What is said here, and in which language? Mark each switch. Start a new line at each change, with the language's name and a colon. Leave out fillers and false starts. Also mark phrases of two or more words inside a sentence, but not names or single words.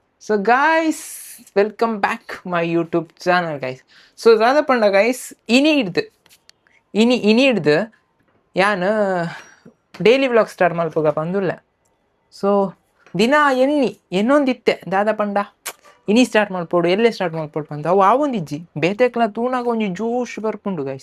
English: So guys, welcome back my YouTube channel guys.
Tulu: So ದಾದ ಪಂಡ guys ಇನಿ ಹಿಡ್ದು ಯಾನು
English: daily vlog start
Tulu: ಮಲ್ಪುಗ ಬಂದುಲ್ಲ. ಸೊ ದಿನ ಎನ್ನೊಂದಿತ್ತೆ ದಾದ ಪಂಡ ಇನಿ ಸ್ಟಾರ್ಟ್ ಮಾಡ್ಪೋಡು ಎಲ್ಲೇ ಸ್ಟಾರ್ಟ್ ಮಾಡ್ಪೋಡು ಬಂದು ಅವು ಆವೊಂದಿಜ್ಜಿ ಬೇತೆಕ್ಲ ತೂನಾಗ ಒಂಜಿ ಜೋಶ್ ಬರ್ಪುಂಡು ಗೈಸ್.